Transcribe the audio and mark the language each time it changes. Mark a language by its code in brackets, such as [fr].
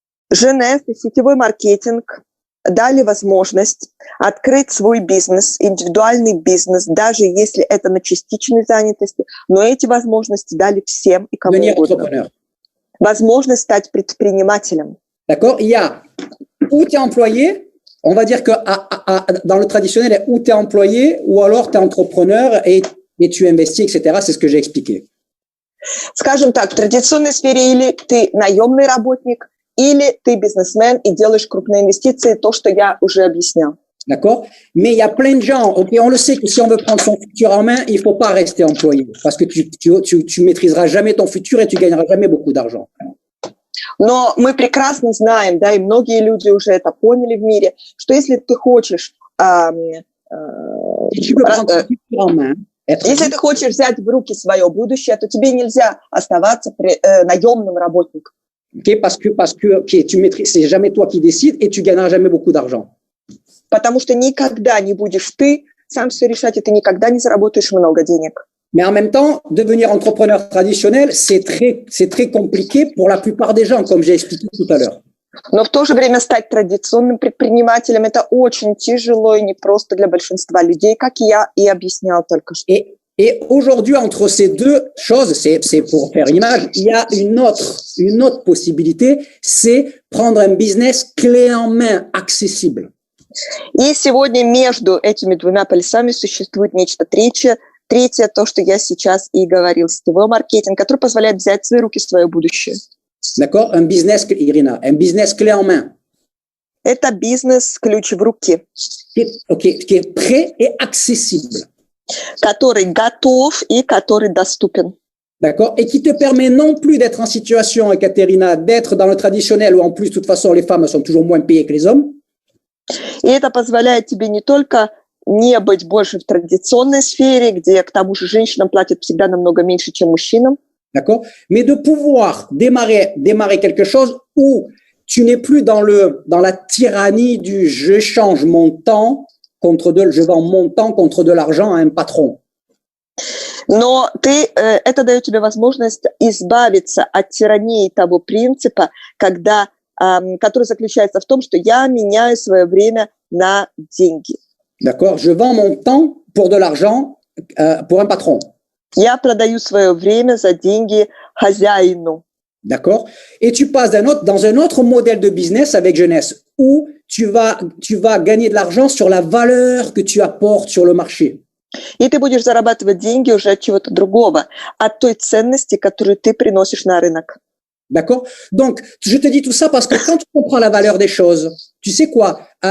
[ru] Jeunesse и сетевой маркетинг дали возможность открыть свой бизнес, индивидуальный бизнес, даже если это на частичной занятости, но эти возможности дали всем и кому угодно. Возможность стать предпринимателем. [fr] D'accord? Il y a où tu es employé, on va dire que dans le traditionnel, où tu es employé, ou alors tu es entrepreneur et tu investis, etc. C'est ce que j'ai expliqué. [ru] Скажем так, в традиционной сфере или ты наемный работник, или ты бизнесмен и делаешь крупные инвестиции, то, что я уже объяснял. [fr] D'accord? Mais il y a plein de gens, ok, on le sait que si on veut prendre son futur en main, il faut pas rester employé, parce que tu maîtriseras jamais ton futur et tu gagneras jamais beaucoup d'argent. [ru] Но мы прекрасно знаем, да, и многие люди уже это поняли в мире, что если ты хочешь если ты хочешь взять в руки свое будущее, то тебе нельзя оставаться наемным работником. [fr] Okay, parce que okay, tu maîtrises, c'est jamais toi qui décides et tu gagneras jamais beaucoup d'argent. [ru] Потому что никогда не будешь ты сам все решать, и ты никогда не заработаешь много денег. [fr] Mais en même temps, devenir entrepreneur traditionnel, c'est très compliqué pour la plupart des gens, comme j'ai expliqué tout à l'heure. [ru] Но в то же время стать традиционным предпринимателем – это очень тяжело и непросто для большинства людей, как я и объяснял только что. [fr] Et aujourd'hui, entre ces deux choses, c'est pour faire une image, il y a une autre possibilité, c'est prendre un business clé en main, accessible. [ru] И сегодня между этими двумя полюсами существует нечто третье, то, что я сейчас и говорил, сетевой маркетинг, который позволяет взять в свои руки свое будущее. [fr] D'accord? Un business, Irina, un business clé en main. [ru] Это бизнес ключ в руки. [fr] Qui est prêt et accessible. [ru] Который готов и который доступен. [fr] D'accord? Et qui te permet non plus d'être en situation, Ekaterina, d'être dans le traditionnel où en plus, de toute façon, les femmes sont toujours moins payées que les hommes. [ru] И это позволяет тебе не только не быть больше в традиционной сфере, где к тому же женщинам платят всегда намного меньше, чем мужчинам. [fr] D'accord? Mais de pouvoir démarrer quelque chose où tu n'es plus dans la tyrannie du je change mon temps je vends mon temps contre de l'argent à un patron. [ru] Но это дает тебе возможность избавиться от тирании того принципа, который заключается в том, что я меняю свое время на деньги. [fr] D'accord? Je vends mon temps pour de l'argent pour un patron. [ru] Я продаю свое время за деньги хозяину. [fr] D'accord? Et tu passes dans un autre modèle de business avec jeunesse où tu vas gagner de l'argent sur la valeur que tu apportes sur le marché. [ru] И ты будешь зарабатывать деньги уже от чего-то другого, от той ценности, которую ты приносишь на рынок. [fr] D'accord? Donc, je te dis tout ça parce que quand tu comprends la valeur des choses, tu sais quoi?